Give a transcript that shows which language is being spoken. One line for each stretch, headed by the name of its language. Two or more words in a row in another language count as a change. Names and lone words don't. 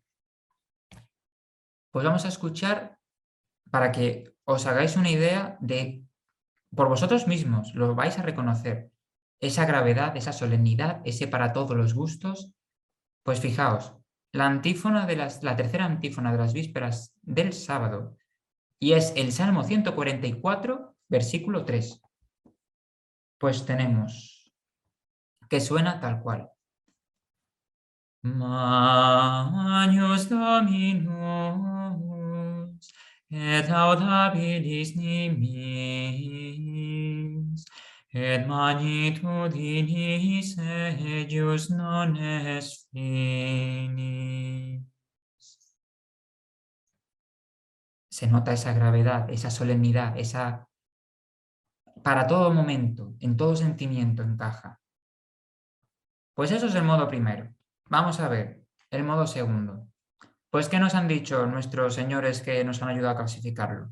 Spanish: Pues vamos a escuchar para que os hagáis una idea de, por vosotros mismos, lo vais a reconocer, esa gravedad, esa solemnidad, ese para todos los gustos. Pues fijaos, la tercera antífona de las vísperas del sábado, y es el Salmo 144, versículo 3. Pues tenemos que suena tal cual.
Latin: Magnus Dominus, et laudabilis nimis, et magnitudinis ejus non est finis.
Spanish: Se nota esa gravedad, esa solemnidad, para todo momento, en todo sentimiento encaja. Pues eso es el modo primero. Vamos a ver el modo segundo. Pues, ¿qué nos han dicho nuestros señores que nos han ayudado a clasificarlo?